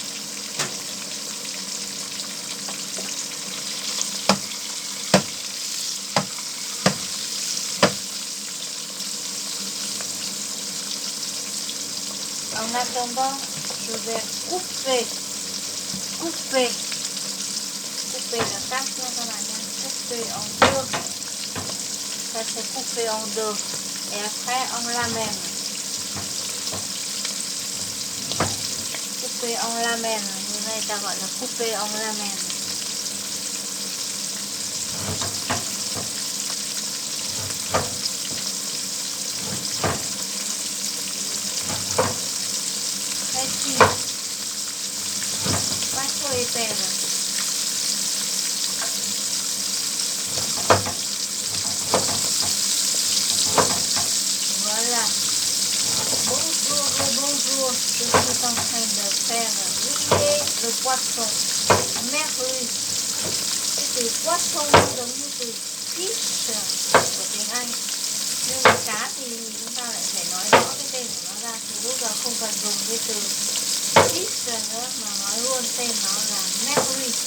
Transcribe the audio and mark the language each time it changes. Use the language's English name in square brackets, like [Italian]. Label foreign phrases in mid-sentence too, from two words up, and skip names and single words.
[French] En attendant, je vais couper la tâche [Vietnamese] nha các bạn nha. [French] couper en deux. Ça c'est coupé en deux. Et après on l'amène. Couper en lamelle. [Vietnamese] Như này ta gọi là [French] couper en lamelle. Très fine. Pas trop épais. Voilà. Bonjour et bonjour. Je suis en train de faire griller le poisson. Merlu. [Vietnamese] Cái từ poisson giống như từ fish của tiếng Anh. Nhưng mà cá thì chúng ta lại phải nói rõ cái tên của nó ra. Thì lúc giờ không cần dùng cái từ fish nữa mà nói luôn tên nó là merlu.